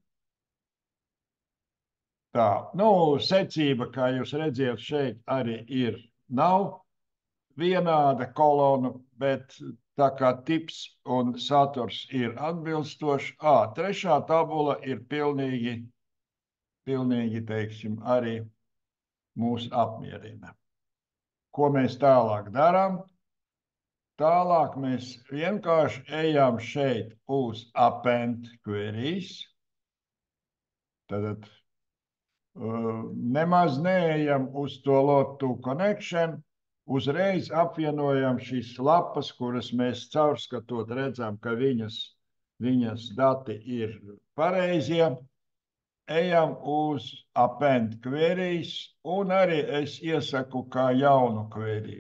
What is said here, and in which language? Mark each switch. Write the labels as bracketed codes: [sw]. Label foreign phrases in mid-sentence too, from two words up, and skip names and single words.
[lv] Tā, nu, secība, kā jūs redziet, šeit arī ir, nav vienāda kolona, bet tā kā tips un saturs ir atbilstoši, trešā tabula ir pilnīgi, teiksim, arī mūs apmierina. Ko mēs tālāk darām? Tālāk mēs vienkārši ejam šeit uz [en] append queries. [lv] Tad nemaz neejam uz to [en] lot to connection. [lv] Uzreiz apvienojam šīs lapas, kuras mēs caurskatot redzam, ka viņas dati ir pareizie. Ejam uz [en] append queries, [lv] un arī es iesaku kā jaunu query.